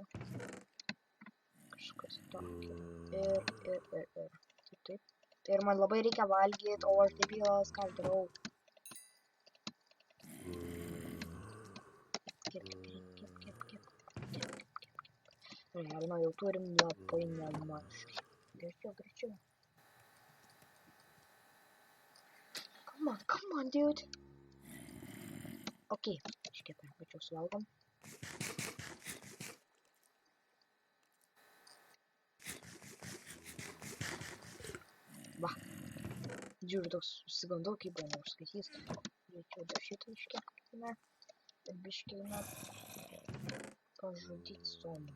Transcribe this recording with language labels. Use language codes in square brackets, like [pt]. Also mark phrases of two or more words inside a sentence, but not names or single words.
[lt] Kažkas tokio. Ir. Taip. Ir man labai reikia valgyti, o aš debilas, ką aš darau. Kep. Realiai, jau turim labai nemažai. Greičiau. [en] Come on, dude. [lt] Ok, iškepė, pačiau suvalgom. Va. Žiūriu, toks susigandau, kaip buvo neužskaitys. Greičiau dar šitą iškepkime. Ir biškime pažudyti zombį.